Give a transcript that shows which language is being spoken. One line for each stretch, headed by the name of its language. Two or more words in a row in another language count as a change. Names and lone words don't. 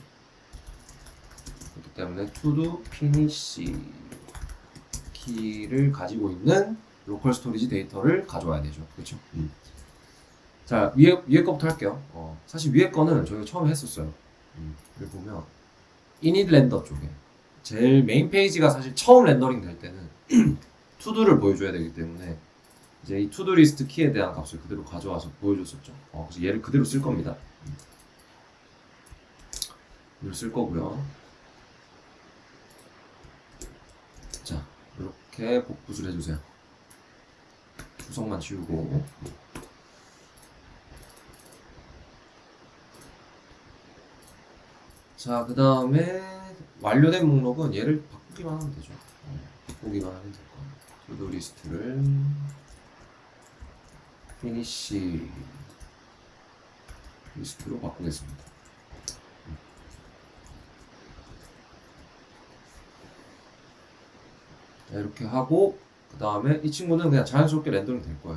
Korean: 그렇기 때문에
English: to do finish
Korean: 키를 가지고 있는 로컬 스토리지 데이터를 가져와야 되죠. 그렇죠? 자, 위에 거부터 할게요. 사실 위에 거는 저희가 처음에 했었어요. 여기 보면 init 렌더 쪽에 제일 메인 페이지가 사실 처음 렌더링 될 때는 to도를 보여줘야 되기 때문에 이제 이 to-do 리스트 키에 대한 값을 그대로 가져와서 보여줬었죠. 그래서 얘를 그대로 쓸 겁니다. 그대로 쓸 거고요. 자, 이렇게 복붙을 해주세요. 구성만 지우고. 자, 그 다음에 완료된 목록은 얘를 바꾸기만 하면 되죠. 바꾸기만 하면 될 겁니다. to-do 리스트를 finish 리스트로 바꾸겠습니다. 자, 이렇게 하고 그 다음에 이 친구는 그냥 자연스럽게 렌더링 될 거예요.